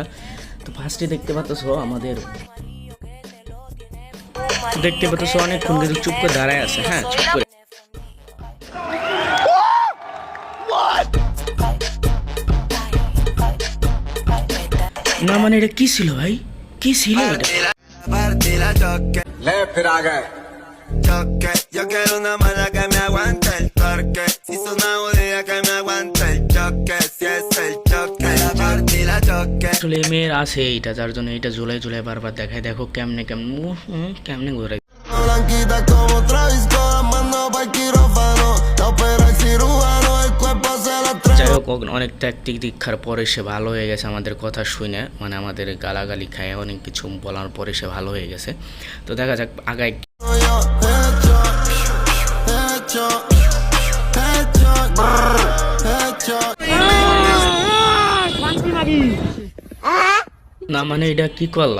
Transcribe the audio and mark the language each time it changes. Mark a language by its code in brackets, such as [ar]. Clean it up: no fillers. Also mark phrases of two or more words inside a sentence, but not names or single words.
[bn] তো ফার্স্টে দেখতে পাচ্ছ আমাদের অনেকক্ষণ কিন্তু চুপ করে দাঁড়ায় আছে। হ্যাঁ, চুপ করে না, মানে এটা কি ছিল ভাই? কি ছিল এটা? [es] Choque, yo quiero una mala que me aguante el torque. Si es una bodega que me aguante el choque. Si es el choque, la partí la choque. [bn] আসলে এই মেয়ের আছে এইটা, যার জন্য এটা ঝুলাই ঝুলাই বারবার দেখায়। দেখো কেমনে কেমনে ঘুরাই। [es] Blanquita como Travis con las manos pa'l quirófano. La opera el cirujano, el cuerpo se la trae. [bn] যাই হোক, অনেক ট্যাকটিক দীক্ষার পরে সে ভালো হয়ে গেছে আমাদের কথা শুনে, মানে আমাদের গালাগালি খায় অনেক কিছু বলার পরে সে ভালো হয়ে গেছে। তো দেখা যাক আগায়। না মানে এটা কি করলা?